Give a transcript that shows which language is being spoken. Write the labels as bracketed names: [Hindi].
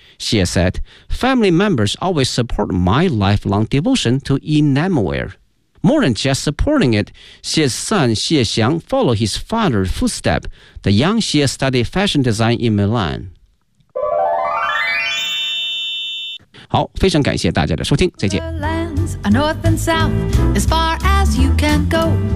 [English] Xie said, family members always support my lifelong devotion to enamelware. More than just supporting it, Xie's son Xie Xiang followed his father's footsteps. The young Xie studied fashion design in Milan. [Chinese] 好，非常感谢大家的收听，再见。 [English] North and south, as far as you can go.